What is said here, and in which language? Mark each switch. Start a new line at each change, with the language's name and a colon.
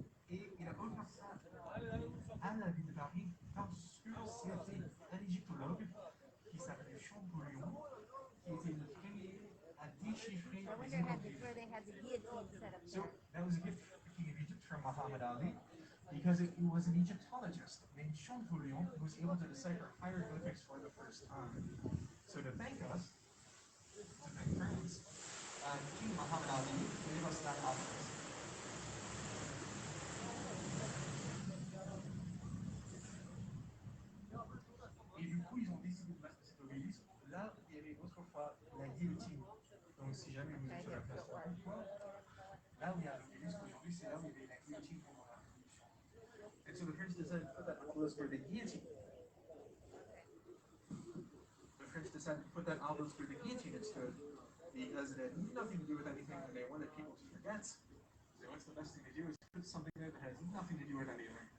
French: Et il a offert ça à la ville de Paris parce que c'était un égyptologue qui s'appelait Champollion, qui était le premier à déchiffrer les hiéroglyphes.
English: So that was a gift from the king of Egypt from Muhammad Ali, because it was an Egyptologist named Champollion who was able to decipher hieroglyphics for the first time. So to thank us, to thank France, King Muhammad Ali gave us that obelisk.
French: Et du coup, ils ont décidé de mettre cet obélisque là où il y avait autrefois la guillotine. Donc, si jamais vous êtes sur la place de la Concorde, là où il y a l'obélisque aujourd'hui, c'est là où il y avait la guillotine pendant la Révolution.
English: And so the French decided to put that obelisk where the guillotine. The French decided to put that obelisk where the guillotine had stood because it had nothing to do with anything and they wanted people to forget. So what's the best thing to do is put something there that has nothing to do with anything.